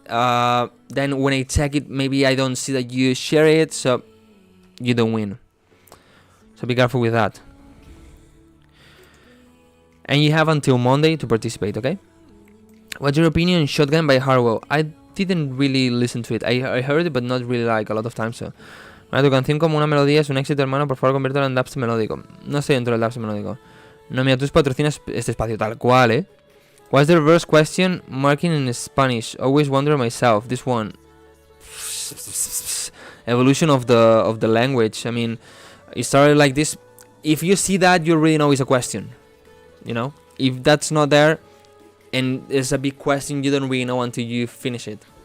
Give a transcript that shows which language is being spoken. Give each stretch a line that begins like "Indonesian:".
English: Then when I check it, maybe I don't see that you share it, so you don't win. So be careful with that. And you have until Monday to participate, okay? What's your opinion on Shotgun by Harwell? I didn't really listen to it. I heard it, but not really like a lot of times. So,
Spanish: tu canción como una melodía es un éxito, hermano. Por favor, conviértelo en dubstep melódico. No estoy dentro del dubstep melódico. No, mira, tú patrocinas este espacio tal cual, ¿eh?
English: What's the reverse question marking in Spanish? Always wonder myself. This one. Evolution of the language. I mean, it started like this. If you see that, you already know it's a question. You know? If that's not there, and it's a big question, you don't really know until you finish it.